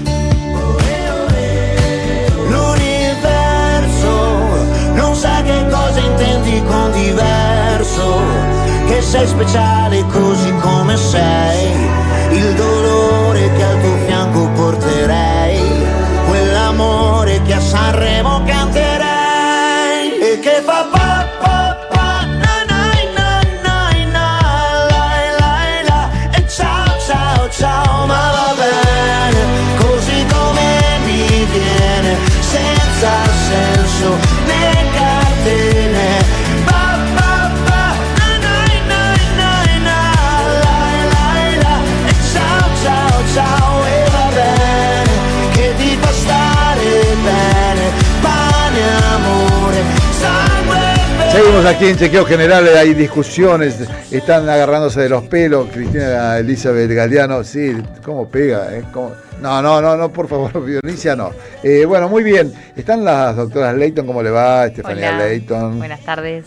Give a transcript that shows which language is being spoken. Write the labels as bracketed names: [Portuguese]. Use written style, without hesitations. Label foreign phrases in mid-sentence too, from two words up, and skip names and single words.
[Italian] L'universo non sa che cosa intendi con diverso, che sei speciale così come sei, il dolore che al tuo fianco porterei, quell'amore che a Sanremo canterei e che fa pa pa pa na na na na la e ciao ciao ciao, ma va bene, così come mi viene, senza senso né catene. Pa pa pa na la e ciao ciao ciao, e va bene, che ti fa stare bene, pane, amore, sangue e bene. [Spanish] Seguimos aquí en Chequeo General, hay discusiones, están agarrándose de los pelos, Cristina Elizabeth Galeano, sí, ¿cómo pega? No, por favor, Dionisia no. Bueno, muy bien, están las doctoras Leighton, ¿cómo le va? Estefanía Hola. Leighton. Buenas tardes.